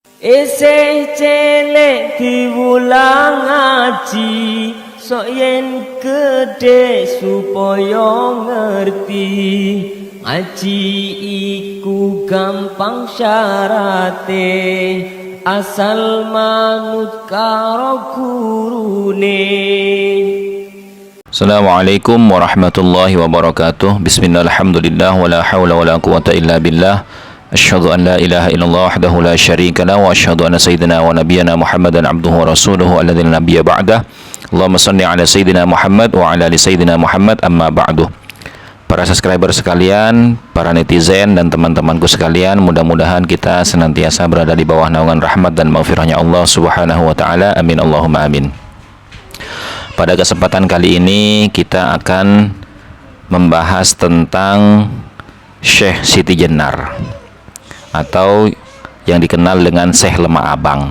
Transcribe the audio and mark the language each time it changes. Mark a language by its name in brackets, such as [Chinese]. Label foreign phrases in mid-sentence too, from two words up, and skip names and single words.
[Javanese] Eseh celek diwulang ngaji, sok yen gede supaya ngerti. Ngaji iku gampang syarate, asal manut karo gurune. [Arabic] السلام عليكم ورحمة الله وبركاته. بسم الله، الحمد لله، ولا حول ولا قوة إلا بالله. أشهد أن لا إله إلا الله وحده لا شريك له، وأشهد أن سيدنا ونبينا محمدا عبده ورسوله الذي لا نبي بعده. اللهم صل على سيدنا محمد وعلى آل سيدنا محمد، أما بعد. [Indonesian] Para subscriber sekalian, para netizen dan teman-temanku sekalian, mudah-mudahan kita senantiasa berada di bawah naungan rahmat dan maghfirahnya Allah [Arabic] سبحانه وتعالى. آمين اللهم آمين. [Indonesian] Pada kesempatan kali ini kita akan membahas tentang Syekh Siti Jenar, atau yang dikenal dengan Syekh Lemah Abang.